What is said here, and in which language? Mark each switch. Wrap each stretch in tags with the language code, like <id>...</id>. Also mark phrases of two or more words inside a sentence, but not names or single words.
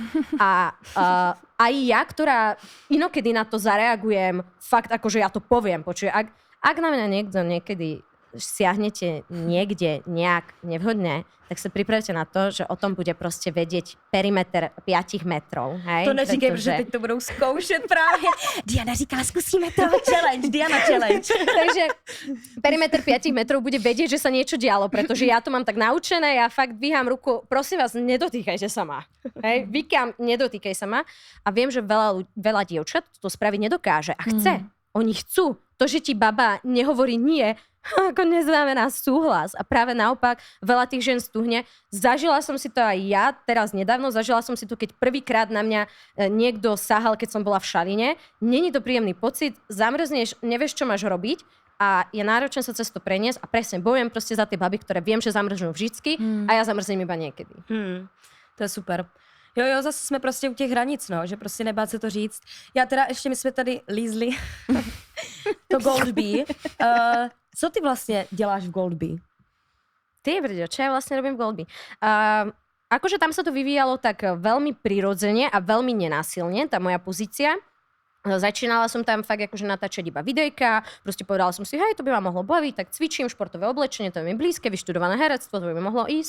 <sk>A aj ja, ktorá inokedy na to zareagujem, fakt akože ja to poviem, počuj, ak na mňa niekto niekedy siahnete niekde nejak nevhodne, tak sa pripravte na to, že o tom bude proste vedieť perimeter 5 metrov. Hej?</sk> <cs>To neříkej, protože teď to budou zkoušet právě. Diana říká, zkusíme to.</cs> <en>Challenge, Diana challenge.</en> <sk>Takže perimeter 5 metrov bude vedieť, že sa niečo dialo, pretože ja to mám tak naučené, ja fakt dvíham ruku, prosím vás, nedotýkajte sa ma. Hej? Vykám, nedotýkaj sa ma. A viem, že veľa dievčat to spraviť nedokáže a chce. Oni chcú. To, že ti baba nehovorí nie, ako neznamená súhlas. A práve naopak, veľa tých žien stuhne. Zažila som si to aj ja, teraz nedávno, zažila som si to, keď prvýkrát na mňa niekto sahal, keď som bola v šaline. Není to príjemný pocit, zamrzneš, nevieš, čo máš robiť a je náročné sa cez to preniesť a presne bojujem proste za tie baby, ktoré viem, že zamrznú vždycky a ja zamrznem iba niekedy.</sk> <cs>To je super. Jo, zase jsme prostě u těch hranic, no, že prostě nebát se to říct. Já teda ještě, my jsme tady lízli to Goldbee. Co ty vlastně děláš v Goldbee?</cs> <sk>Ty brďo, čo ja vlastne robím v Goldbee? Akože tam sa to vyvíjalo tak veľmi prirodzene a veľmi nenásilne, tá moja pozícia. Začínala som tam fakt akože natáčať iba videjka, proste povedala som si, hej, to by ma mohlo baviť, tak cvičím športové oblečenie, to je mi blízke, vyštudované herectvo, to by mi mohlo ísť.</sk>